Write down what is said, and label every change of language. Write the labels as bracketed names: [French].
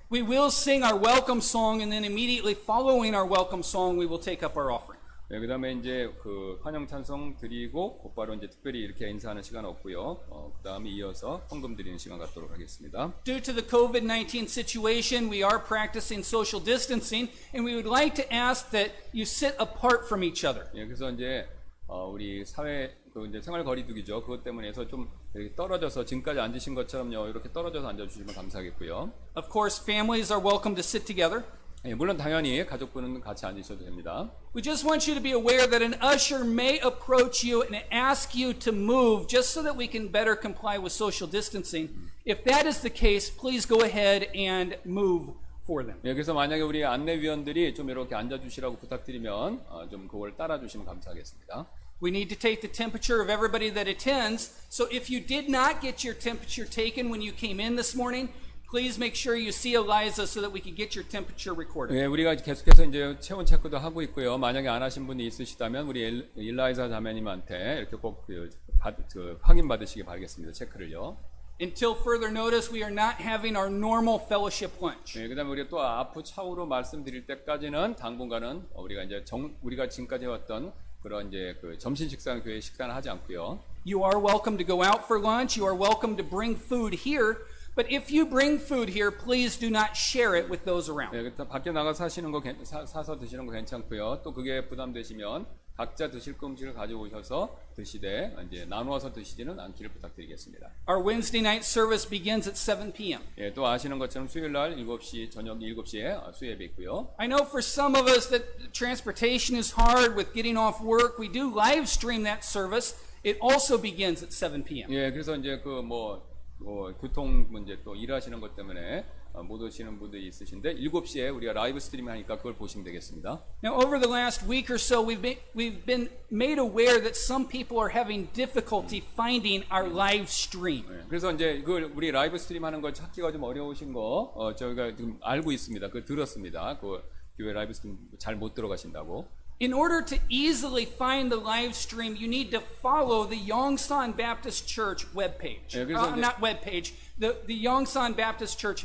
[English] We will sing our welcome song, and then immediately following our welcome song, we will take up our offering. [Korean] 예, 그다음에 이제 환영 찬송 드리고 곧바로 이제 특별히 이렇게 인사하는 시간 없고요. 그다음에 이어서 헌금 드리는 시간 갖도록 하겠습니다. [English] Due to the COVID-19 situation, we are practicing social distancing, and we would like to ask that you sit apart from each other. [Korean] 예, 그래서 이제 우리 사회 이제 생활 거리두기죠. 그것 때문에 해서 좀 이렇게 떨어져서 지금까지 앉으신 것처럼요. 이렇게 떨어져서 앉아주시면 감사하겠고요. [English] Of course, families are welcome to sit together. [Korean] 예, 물론 당연히 가족분은 같이 앉으셔도 됩니다. [English] We just want you to be aware that an usher may approach you and ask you to move just so that we can better comply with social distancing. If that is the case, please go ahead and move for them. [Korean] 예, 그래서 만약에 우리 안내위원들이 좀 이렇게 앉아주시라고 부탁드리면 좀 그걸 따라주시면 감사하겠습니다. [English] We need to take the temperature of everybody that attends. So if you did not get your temperature taken when you came in this morning, please make sure you see Eliza so that we can get your temperature recorded. [Korean] 예, 우리가 계속해서 이제 체온 체크도 하고 있고요. 만약에 안 하신 분이 있으시다면 우리 일라이자 자매님한테 이렇게 꼭 확인 받으시기 바라겠습니다. 체크를요. [English] Until further notice, we are not having our normal fellowship lunch. [Korean] 예, 그다음에 우리가 또 앞으로 차후로 말씀드릴 때까지는 당분간은 우리가 이제 우리가 지금까지 해왔던 그런 이제 점심 식사는 교회 식사는 하지 않고요. [English] You are welcome to go out for lunch. You are welcome to bring food here. But if you bring food here, please do not share it with those around. [Korean] 예, 밖에 나가서 사시는 거 사서 드시는 거 괜찮고요. 또 그게 부담되시면 각자 드실 거 음식을 가져오셔서 드시되 이제 나누어서 드시지는 않기를 부탁드리겠습니다. [English] Our Wednesday night service begins at 7 p.m. [Korean] 예, 또 아시는 것처럼 수요일 날 7시 저녁 7시에 수예배 있고요. [English] I know for some of us that transportation is hard with getting off work. We do live stream that service. It also begins at 7 p.m. [Korean] 예, 그래서 이제 교통 문제 또 일하시는 것 때문에 못 오시는 분들이 있으신데 7시에 우리가 라이브 스트리밍 하니까 그걸 보시면 되겠습니다. [English] Now, over the last week or so, we've been made aware that some people are having difficulty finding our live stream. [Korean] 예, 그래서 이제 우리 라이브 스트림 하는 거 찾기가 좀 어려우신 거 저희가 지금 알고 있습니다. 들었습니다. 교회 라이브 스트림 잘 못 들어가신다고. [English] In order to easily find the live stream, you need to follow the Yongsan Baptist Church webpage. [Korean] 예, 그래서 이제- [English] Not webpage, the Yongsan Baptist Church